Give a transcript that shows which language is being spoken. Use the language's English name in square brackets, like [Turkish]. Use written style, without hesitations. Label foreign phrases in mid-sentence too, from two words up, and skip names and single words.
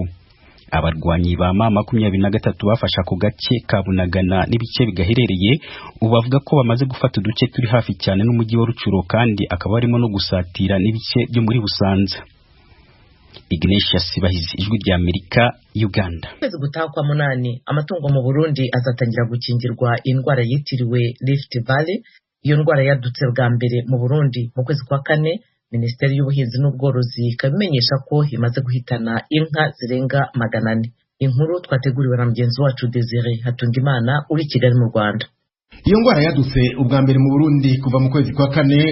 [Kinyarwanda] Abarwanyi ba M23 bafasha ku gace ka Bunagana n'ibice bigaherereye, ubu bavuga ko bamaze gufata uduce turi hafi cyane n'umujyi wa Rucuro, kandi akaba barimo no gusatira n'ibice byo muri Busanza. Ignatius Bahizi, Ijwi rya Amerika, Uganda. Kwezi gutaha kwa munani amatungo mu Burundi azatangira gukingirwa indwara yitiriwe Rift Valley. Iyo ndwara yadutse bwa mbere mu Burundi mu kwezi kwa kane. Minisiteri y'Ubuhinzi n'Ubworozi ikabimenyesha ko imaze guhitana inka zirenga 400. Inkuru twateguriwe na mugenzi wacu Desire Hatungimana uri Kigali mu Rwanda. Iyo ngwara yadutse ubwa mbere mu Burundi kuva mu kwezi kwa kane.